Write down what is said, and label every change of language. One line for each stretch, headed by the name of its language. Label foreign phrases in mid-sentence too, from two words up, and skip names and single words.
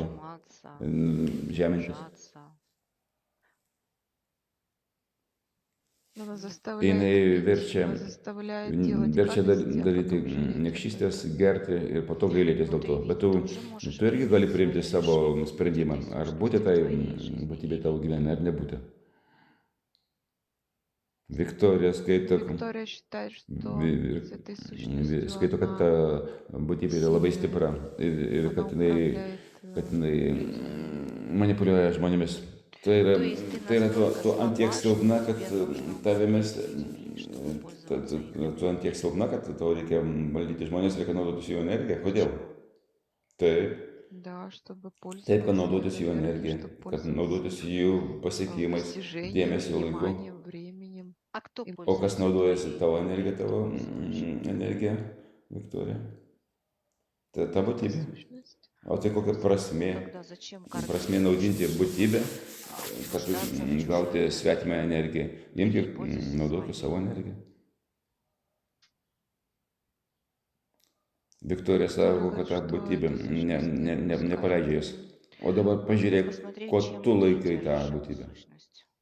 Russian: сжиматься,
Lithuanian: žemintis.
Russian: сужаться? Она заставляет
Lithuanian: Jinai
Russian: ныть, она заставляет делать
Lithuanian: verčia
Russian: гадости, а
Lithuanian: daryti
Russian: потом жалеть об
Lithuanian: niekštystės,
Russian: этом.
Lithuanian: gerti ir po to gailėtis
Russian: Ну,
Lithuanian: dėl
Russian: ты
Lithuanian: to.
Russian: ведь
Lithuanian: Bet
Russian: тоже можешь
Lithuanian: tu irgi gali priimti
Russian: принять
Lithuanian: savo
Russian: свое решение
Lithuanian: sprendimą,
Russian: этой
Lithuanian: ar
Russian: сущности
Lithuanian: būti
Russian: в
Lithuanian: tai
Russian: твоей жизни
Lithuanian: būtybė
Russian: или
Lithuanian: tavo
Russian: нет.
Lithuanian: gyvenime, ar nebūti. Viktorija skaito,
Russian: Виктория считает, что с этой сущностью
Lithuanian: skaito, kad ta būtybė yra labai stipra ir
Russian: она
Lithuanian: kad
Russian: управляет
Lithuanian: jinai
Russian: людьми.
Lithuanian: manipuliuoja žmonėmis. Tai yra,
Russian: То есть ты
Lithuanian: tai yra
Russian: настолько
Lithuanian: tu ant tiek
Russian: слаба,
Lithuanian: silpna,
Russian: что
Lithuanian: kad
Russian: тебе нужно
Lithuanian: tavimis,
Russian: людей, чтобы пользоваться их
Lithuanian: tu ant tiek silpna, kad tau reikia valdyti žmonės, reikia naudotis jų energiją. Kodėl?
Russian: Почему?
Lithuanian: Taip,
Russian: Да, чтобы
Lithuanian: taip, kad
Russian: пользоваться
Lithuanian: naudotis
Russian: их
Lithuanian: jų
Russian: энергией,
Lithuanian: energiją,
Russian: чтобы
Lithuanian: kad
Russian: пользоваться
Lithuanian: naudotis
Russian: их
Lithuanian: jų pasiekimais,
Russian: достижением,
Lithuanian: dėmesio laiku.
Russian: вниманием, временем. А кто И
Lithuanian: O kas
Russian: пользуется
Lithuanian: naudojasi
Russian: твоей
Lithuanian: tavo
Russian: энергией,
Lithuanian: energiją,
Russian: кто
Lithuanian: tavo
Russian: послушает?
Lithuanian: energiją, Viktorija? Ta
Russian: эта
Lithuanian: būtybė.
Russian: сущность.
Lithuanian: O tai kokia prasmė?
Russian: Тогда зачем
Lithuanian: Prasmė
Russian: кормить
Lithuanian: naudinti
Russian: чужую
Lithuanian: būtybę, kad
Russian: нуждаться в чужой
Lithuanian: gauti
Russian: энергии?
Lithuanian: svetimą energiją. Imk ir
Russian: Пользуйся
Lithuanian: naudok
Russian: своей.
Lithuanian: savo energiją. Viktorija sako, kad ta
Russian: Говорит, что
Lithuanian: būtybė
Russian: эта сущность не отпускает
Lithuanian: nepaleidžia jos.
Russian: ее.
Lithuanian: O dabar pažiūrėk,
Russian: Посмотреть,
Lithuanian: ko
Russian: чем
Lithuanian: tu
Russian: ты
Lithuanian: laikai tą
Russian: держишь эту
Lithuanian: būtybę.
Russian: сущность.